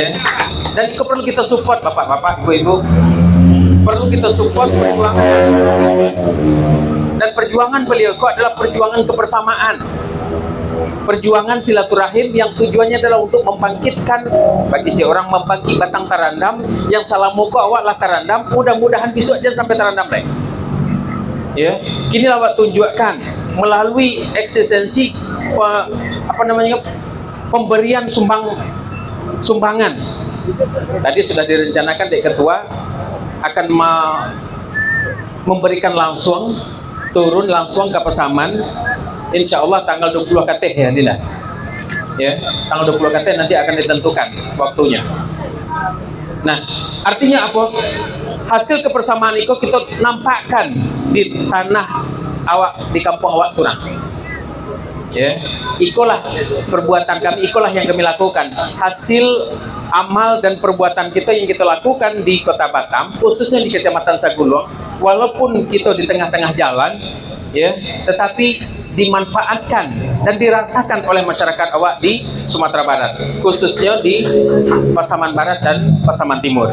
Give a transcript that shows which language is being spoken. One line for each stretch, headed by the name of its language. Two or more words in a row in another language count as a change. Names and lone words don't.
Indonesian: Dan itu perlu kita support bapak-bapak, ibu-ibu. Perlu kita support perjuangan. Dan perjuangan beliau itu adalah perjuangan kebersamaan. perjuangan silaturahim yang tujuannya adalah untuk membangkitkan bagi orang membangkit
Minangkabau: batang tarandam
Indonesian: yang salah muka
Minangkabau: awak lah tarandam,
Indonesian: mudah-mudahan besok jangan sampai tarandam lagi. Ya, kini awak tunjukkan melalui eksistensi pemberian sumbangan. Tadi sudah direncanakan Dek Ketua akan memberikan langsung turun langsung ke Pasaman,
Arabic: insya Allah
Indonesian: tanggal 20 KT ya Dina. Ya, tanggal 20 KT nanti akan ditentukan waktunya. Nah, artinya apa? Hasil kebersamaan itu kita nampakkan di tanah awak, di kampung awak Surang. Ya, ikulah perbuatan kami, ikulah yang kami lakukan. Hasil amal dan perbuatan kita yang kita lakukan di Kota Batam, khususnya di Kecamatan Saguluang, walaupun kita di tengah-tengah jalan, ya, tetapi dimanfaatkan dan dirasakan oleh masyarakat awak di Sumatera Barat, khususnya di Pasaman Barat dan Pasaman Timur.